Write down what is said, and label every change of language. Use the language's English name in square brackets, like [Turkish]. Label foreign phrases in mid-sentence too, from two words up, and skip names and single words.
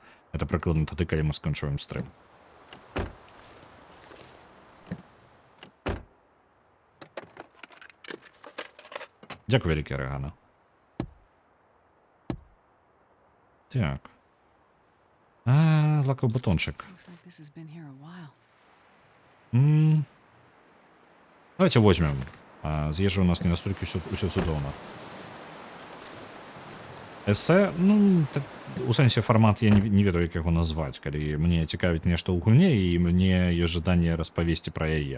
[Belarusian] Это прыкладна тады, калі мы сканчуем стрым. Дзякуй вялікі, Рэгана. Так. Злакаў батончык. [English] Looks like this has been here a while. [Russian] Давайте возьмем. [Belarusian] З'езжу, у нас не настолькі ўсё цудоўна. Эсэ, ну, так, у сэнсе фармат я не ведаю, як яго назваць, калі мне цікавіць нешта ў гульне, і мне ёсць жаданне распавесці пра яе.